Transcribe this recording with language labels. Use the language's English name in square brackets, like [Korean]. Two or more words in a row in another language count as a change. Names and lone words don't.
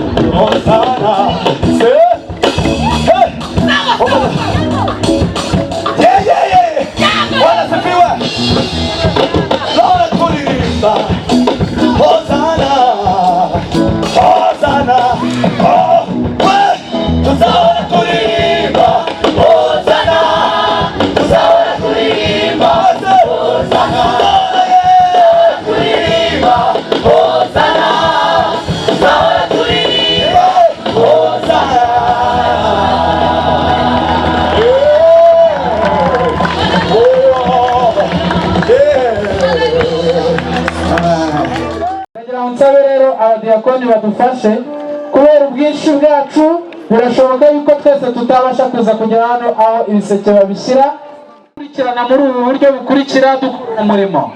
[Swahili] Hosanna. Bwana sifiwe. Lord tuliimba Hosanna, Hosanna, oh, tuzaona tuliimba Hosanna, tuzaona tuliimba Hosanna, tuliimba Hosanna, tuzaona tuliimba Hosanna. [Kinyarwanda] nsabe rero abadiyakoni badufashe kubera ubwinshi bwacu birashoboka yuko twese tutabasha kuza kugera hano aho ibiseke babishyira kurikirana muri ubu buryo bukurikira dukora umurimo.